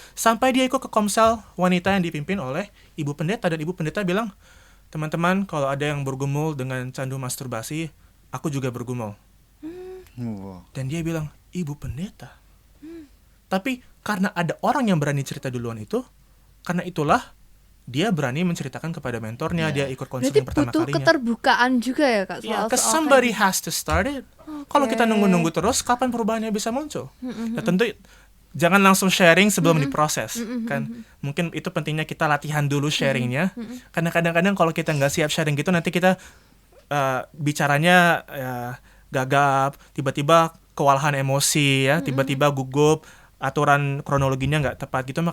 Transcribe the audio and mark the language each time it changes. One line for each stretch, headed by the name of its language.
Indonesian: Sampai dia ikut ke komsel wanita yang dipimpin oleh ibu pendeta, dan ibu pendeta bilang, teman-teman, kalau ada yang bergumul dengan candu masturbasi, aku juga bergumul. Dan dia bilang, ibu pendeta. Tapi karena ada orang yang berani cerita duluan itu, karena itulah dia berani menceritakan kepada mentornya, dia ikut konseling pertama Berarti butuh kalinya. keterbukaan juga ya, Kak?
English: Ya, because somebody has to start it.
Indonesian: Kalau kita nunggu-nunggu terus, kapan perubahannya bisa muncul? Ya tentu jangan langsung sharing sebelum diproses, kan? Mungkin itu pentingnya kita latihan dulu sharingnya, karena kadang-kadang kalau kita nggak siap sharing gitu, nanti kita bicaranya gagap, tiba-tiba kewalahan emosi, ya, tiba-tiba gugup, aturan kronologinya nggak tepat gitu.